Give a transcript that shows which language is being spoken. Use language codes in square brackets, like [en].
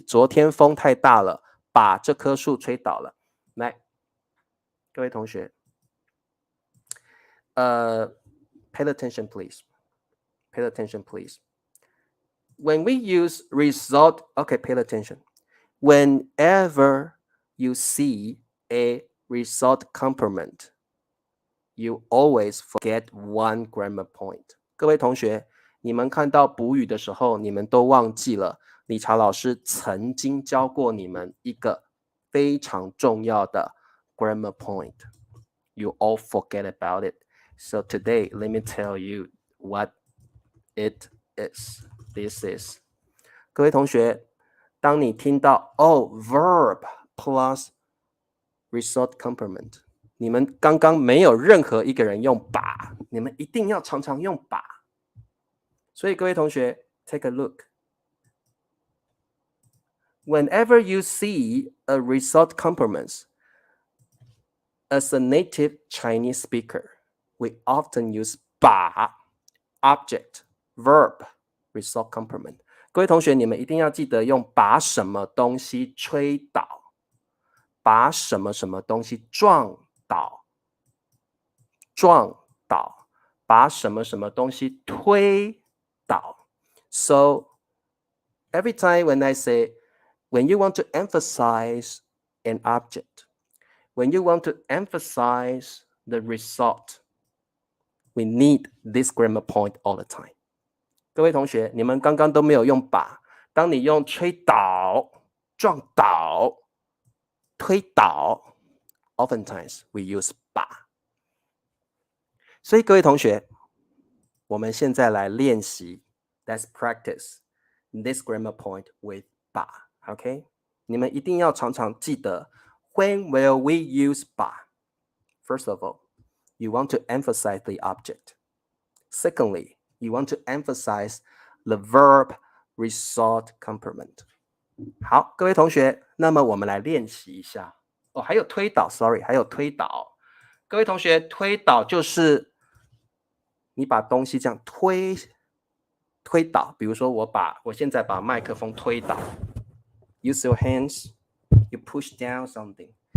[zh] 昨天风太大了，把这棵树吹倒了。来，各位同学， [en] pay attention please. Pay attention please. When we use result, okay, pay attention. Whenever you see a result complement, you always forget one grammar point. [zh] 各位同学，你们看到补语的时候，你们都忘记了理查老师曾经教过你们一个非常重要的 grammar point. [en] You all forget about it. So today, let me tell you what it is. This is. [zh] 各位同学，当你听到 [en] verb plus result complement， [zh] 你们刚刚没有任何一个人用把，你们一定要常常用把。所以各位同学 [en] take a look. Whenever you see a result complement, as a native Chinese speaker, we often use 把 object, verb, result complement. [zh] 各位同学，你们一定要记得用把什么东西吹倒，把什么什么东西撞倒，把什么什么东西推倒。 [en] So every time when I say, when you want to emphasize an object, when you want to emphasize the result, we need this grammar point all the time. [zh] 各位同学，你们刚刚都没有用把，当你用吹倒、撞倒、推倒 [en] oftentimes we use [zh] 把。所以各位同学，我们现在来练习 [en] let's practice this grammar point with 把 OK [zh] 你们一定要常常记得 [en] when will we use 把 First of all, you want to emphasize the object. Secondly, you want to emphasize the verb result complement. [zh] 好，各位同学，那么我们来练习一下。还有推导 ，sorry， 还有推导。各位同学，推导就是你把东西这样推倒。比如说，我现在把麦克风推倒。 [en] Use your hands, you push down something.